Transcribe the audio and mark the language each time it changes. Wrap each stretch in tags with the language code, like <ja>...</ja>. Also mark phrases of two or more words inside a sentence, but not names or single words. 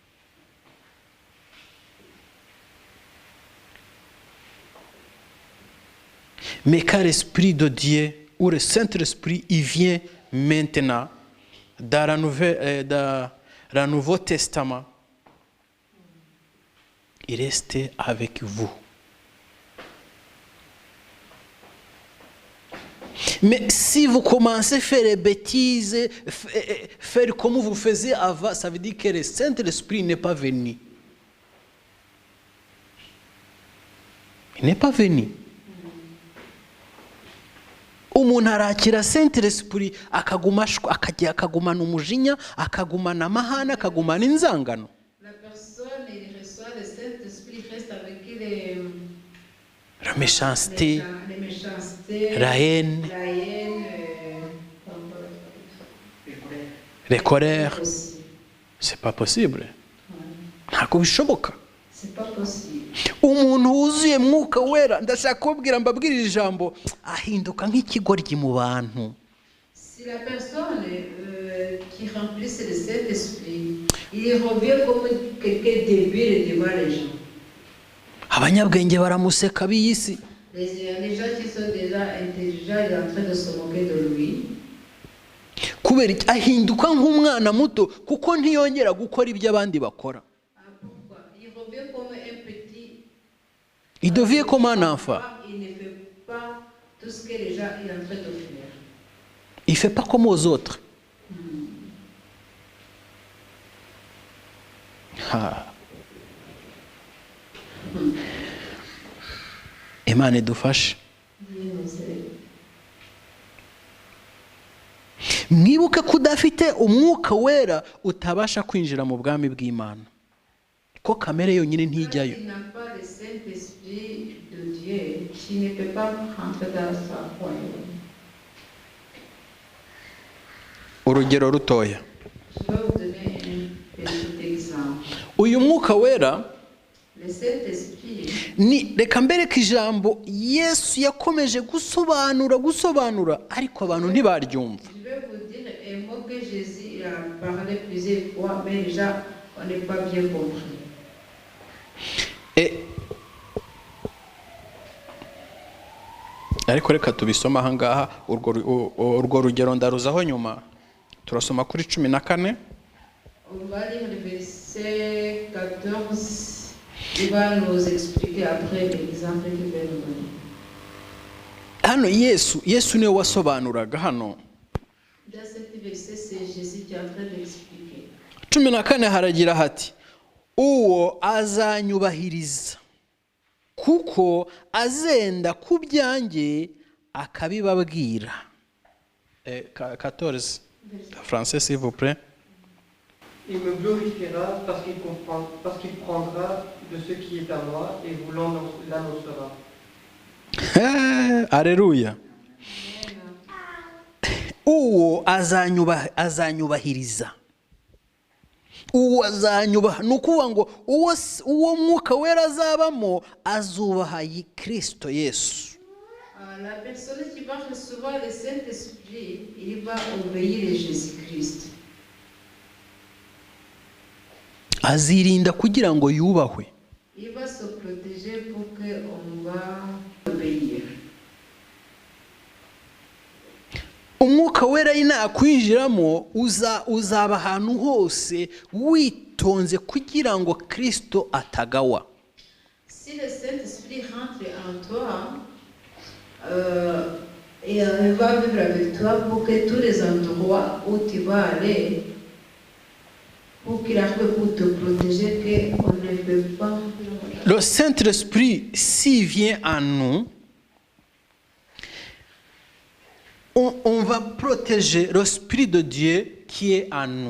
<fr>Mais quand l'Esprit de Dieu ou le Saint-Esprit il vient maintenant dans le Nouveau Testament, il reste avec vous. Mais si vous commencez à faire des bêtises, faire comme vous faisiez avant, ça veut dire que le Saint-Esprit n'est pas venu. Il n'est pas venu.</fr> <rw>Umuntu arakira Saint-Esprit akagumana umujinya, akagumana amahane, akagumana inzangano.</rw> <fr>La personne, il reçoit le Saint-Esprit, reste avec La méchanceté, les méchancetés, la haine, les colères. aussi. C'est pas possible.</fr> <rw>Ntabwo bishoboka.</rw> <fr>C'est pas possible.</fr> <rw>Umuntu wuzuye mwuka wera, ndashaka kubabwira mbabwirira ijambo, ahinduka nk'ikigoryi mu bantu.</rw> <fr>Si la personne qui remplisse le Saint-Esprit, il revient comme quelqu'un débile devant les gens.</fr> <rw>Abanyabwenge baramuseka b'iyi si.</rw> <fr>Les gens qui sont déjà intelligents, ils sont en train de se moquer de lui.</fr> <rw>Kubera iki ahinduka nk'umwana muto kuko ntiyongera gukora ibyo abandi bakora.</rw> <fr>Pourquoi? Il revient comme un petit. Il devient comme un enfant. Il ne fait pas tout ce que les gens sont en train de faire. Il fait pas comme aux autres.</fr> <rw>Imana idufashe. Mwibuke ko udafite umwuka wera utabasha kwinjira mu bwami bw'Imana. Ko kamere yonyine ntijyayo.</rw> <fr>Il n'a pas le Saint-Esprit de Dieu, qui ne peut pas rentrer dans sa royaume.</fr> <rw>Urugero rutoya.</rw> <fr>Je vais vous donner un petit exemple.</fr> <rw>Uyu mwuka wera</rw> <fr>Le Saint-Esprit,</fr> <rw>ni reka mbereke ijambo Yesu yakomeje gusobanura ariko abantu ntibaryumva.</rw> <fr>je vais vous dire un mot que Jésus a parlé plusieurs fois, mais les gens n'ont pas bien compris.</fr> <rw>Ariko reka tubisoma aha ngaha urwo rugero ndaruzaho nyuma. Turasoma kuri 14.</rw> <fr>On va lire le verset 14. Il va nous expliquer après l'exemple qu'il va nous donner.</fr> <rw>Hano Yesu niwe wasobanuraga hano.</rw> <fr>Dans cet verset, c'est Jésus qui est en train d'expliquer.</fr> <rw>14 haragira hati uwo azanyubahiriza kuko azenda ku byanjye akabibabwira.</rw> <fr>14 français s'il vous plaît. Il me glorifiera parce qu'il prendra de ce qui est à moi et vous l'annoncera. Alléluia.</fr> <rw>Uwo azanyubahiriza. Uwo azanyubaha nukuvuga ngo uwo mwuka wera azabamo azubaha Kristo Yesu.</rw> <fr>La personne qui va recevoir le Saint-Esprit, il va obéir à Jésus-Christ.</fr> <rw>Azirinda kugira ngo yubahwe.</rw> <fr>Il va se protéger pour qu'on va obéir.</fr> <rw>Umwuka wera nakwinjiramo uzaba ahantu hose witonze kugira ngo Kristo atagawa.</rw> <fr>Si le Saint-Esprit rentre en toi, et il va vivre avec toi pour que tous les endroits où tu vas aller, pour qu'il arrive pour te protéger, qu'on ne peut pas. Le Saint-Esprit, s'il vient en nous, on va protéger l'Esprit de Dieu qui est en nous.</fr>